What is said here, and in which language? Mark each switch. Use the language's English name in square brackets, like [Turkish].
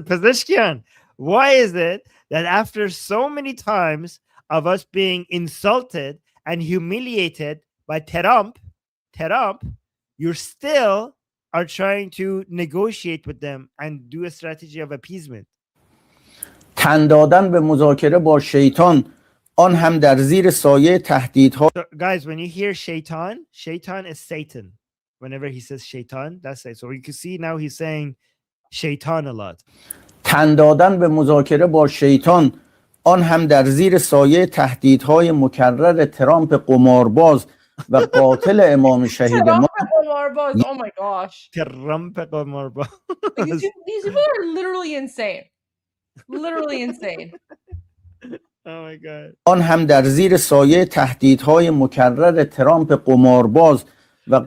[English] Pezeshkian, why is it that after so many times of us being insulted and humiliated by Trump, you still are trying to negotiate with them and do a strategy of appeasement? [Persian] تن دادن به مذاکره با شیطان، آن هم در زیر سایه تهدیدها. [English] So, guys, when you hear shaitan is Satan. Whenever he says shaitan, that's it. So you can see now he's saying shaitan a lot. [Persian] تن دادن به مذاکره با شیطان، آن هم در زیر سایه تهدیدهای مکرر ترامپ قمارباز و قاتل امام شهید ما. [English] Oh my gosh. [Persian] ترامپ قمارباز. [English] These people are literally insane. Literally insane. Oh my God. [Persian] آن هم در زیر سایه تهدیدهای مکرر ترامپ قمارباز و